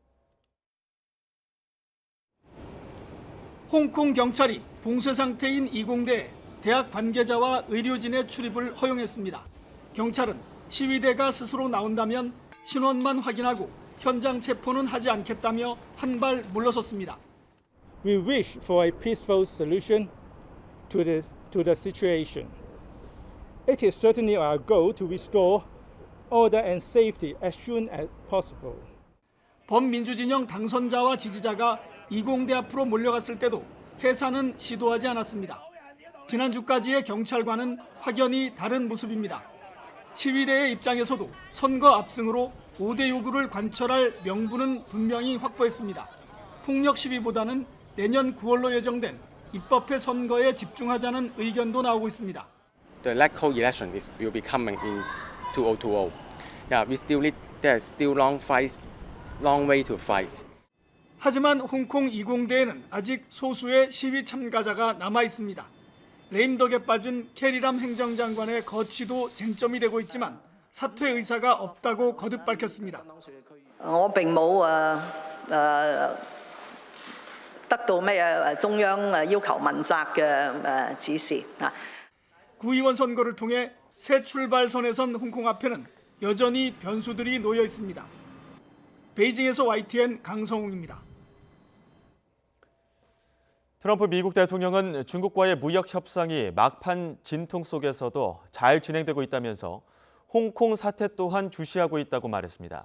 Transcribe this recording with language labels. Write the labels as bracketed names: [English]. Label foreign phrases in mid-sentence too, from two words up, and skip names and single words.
[Korean] 홍콩 경찰이 봉쇄 상태인 20대에 대학 관계자와 의료진의 출입을 허용했습니다. 경찰은 시위대가 스스로 나온다면 신원만 확인하고 현장 체포는 하지 않겠다며 한 발 물러섰습니다. [English] We wish for a peaceful solution to the situation. It is certainly our goal to restore order and safety as soon as possible. [Korean] 범민주진영 당선자와 지지자가 20대 앞으로 몰려갔을 때도 해산은 시도하지 않았습니다. 지난주까지의 경찰과는 확연히 다른 모습입니다. 시위대의 입장에서도 선거 압승으로 5대 요구를 관철할 명분은 분명히 확보했습니다. 폭력 시위보다는 내년 9월로 예정된 입법회 선거에 집중하자는 의견도 나오고 있습니다. [English] The local election will be coming in 2020. Yeah, there's still long way to fight. [Korean] 하지만 홍콩 20대에는 아직 소수의 시위 참가자가 남아 있습니다. 레임덕에 빠진 캐리람 행정장관의 거취도 쟁점이 되고 있지만 사퇴 의사가 없다고 거듭 밝혔습니다. [Cantonese] 我並冇得到咩中央要求問責嘅指示。 [Korean] 구의원 선거를 통해 새 출발선에 선 홍콩 앞에는 여전히 변수들이 놓여 있습니다. 베이징에서 YTN 강성웅입니다. 트럼프 미국 대통령은 중국과의 무역 협상이 막판 진통 속에서도 잘 진행되고 있다면서 홍콩 사태 또한 주시하고 있다고 말했습니다.